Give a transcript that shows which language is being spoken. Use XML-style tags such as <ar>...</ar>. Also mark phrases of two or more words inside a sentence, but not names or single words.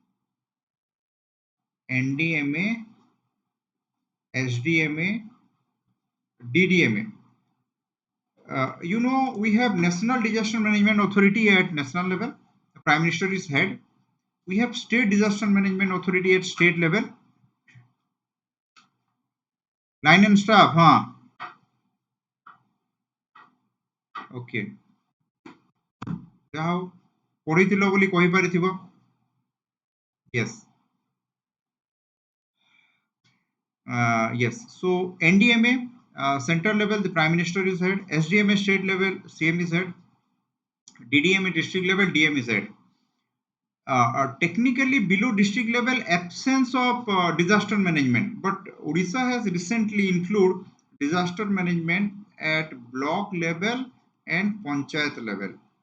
<en>NDMA, SDMA, DDMA. We have National Disaster Management Authority at national level. The Prime Minister is head. We have State Disaster Management Authority at state level. Line and staff, huh? Okay.</en> <or>ଯାହା ପଢିଥିଲ ବୋଲି କହିପାରିଥିବ.</or> <en>Yes. Yes. So NDMA, central level, the Prime Minister is head. SDMA, state level, CM is head. DDMA, district level, DM is head. Technically below district level, absence of disaster management, but Odisha has recently included disaster management at block level and panchayat level.</en>